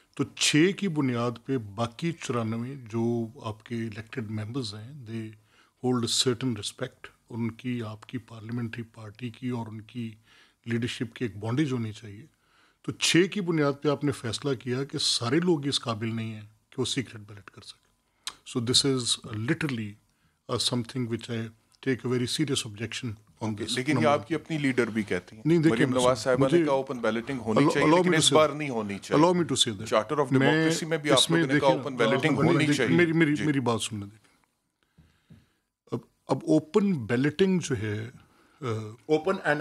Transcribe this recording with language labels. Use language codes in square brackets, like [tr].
[ur] تو 6 کی بنیاد پہ باقی 94 جو آپ کے الیکٹڈ ممبرز ہیں [en] They hold certain respect. [ur] ان کی آپ کی پارلیمنٹری پارٹی کی اور ان کی لیڈرشپ کی ایک بانڈیج ہونی چاہیے. تو 6 کی بنیاد پہ آپ نے فیصلہ کیا کہ سارے لوگ اس قابل نہیں ہیں کہ وہ سیکرٹ بیلٹ کر سکیں. [en] So this is literally something which I take a very serious objection on this. [ur] لیکن یہ آپ کی اپنی لیڈر بھی کہتی ہیں. نہیں, دیکھیں, مریم نواز صاحبہ نے کہا اوپن بیلٹنگ ہونی چاہیے لیکن اس بار نہیں ہونی چاہیے. [en] allow me to say that. [ur] Charter of democracy میں بھی آپ لوگوں نے کہا اوپن بیلٹنگ ہونی چاہیے. میری بات سننے دیکھیں. اب اوپن بیلٹنگ جو ہے [en] open and